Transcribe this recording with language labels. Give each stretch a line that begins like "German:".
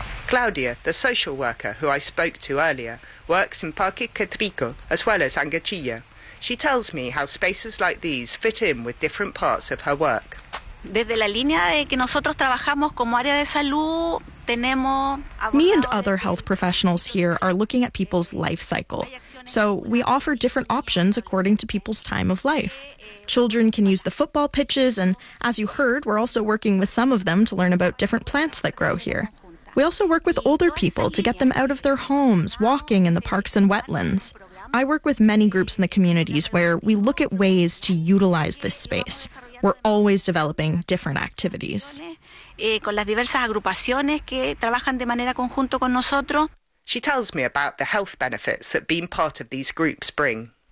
English: Claudia, the social worker who I spoke to earlier, works in Parque Catrico as well as Angachilla. She tells me how spaces like these fit in with different parts of her work.
Spanish: Desde la línea de que nosotros trabajamos como área de salud, tenemos...
English: Me and other health professionals here are looking at people's life cycle. So we offer different options according to people's time of life. Children can use the football pitches, and as you heard, we're also working with some of them to learn about different plants that grow here. We also work with older people to get them out of their homes, walking in the parks and wetlands. I work with many groups in the communities where we look at ways to utilize this space. We're always developing different activities.
Spanish: Con las diversas agrupaciones que trabajan de manera conjunto con nosotros.
English: She tells me about the health benefits that being part of these groups bring.